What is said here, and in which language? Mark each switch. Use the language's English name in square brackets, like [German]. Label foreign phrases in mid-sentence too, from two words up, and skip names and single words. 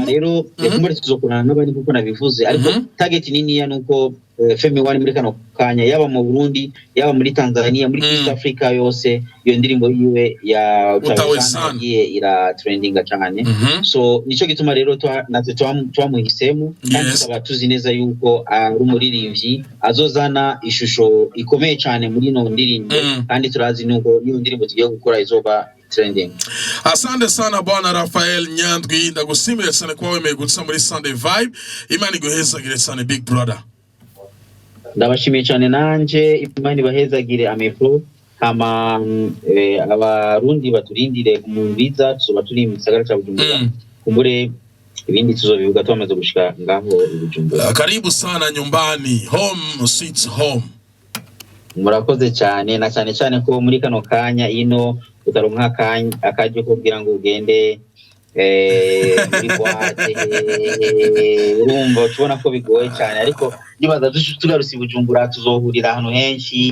[Rundi] rero kumbe tuzokorana n'abandi kuko nabivuze ariko target nini ya nuko Femi One muri kano kanya yaba mu Burundi yaba muri Tanzania muri East Africa yose iyo ndirimbo yiwe ya utawisangiye ira trendinga cyane. So nico gituma rero natwe twamuhisemo kandi tukaba tuzi neza yuko ari umuririmbyi azozana ishusho ikomeye cyane muri no ndirimbo kandi turazi nuko iyo ndirimbo tugiye gukora izoba trending. Asante sana bwana Raphael Nyandwi ndagushimira cyane kwa wemeye gutsa muri Sunday Vibe. Imana iguhezagire cyane big brother. Ndabashimiye cyane nanje Imana ibahezagire amepro kama abarundi baturindire mu biza tuzoba turi mu gisagara cya Bujumbura kumbure ibindi tuzobivuga twamaze gushika ngaho Bujumbura. [Swahili] Karibu sana nyumbani, [English] home sweet home. [Rundi] Murakoze cyane na cyane ko muri kano kanya ino utaronka akajyo kugira ngo ugende muri boîte urumva tubona ko bigoye cyane ariko nibaza tugarutse Bujumbura tuzohurira ahantu henshi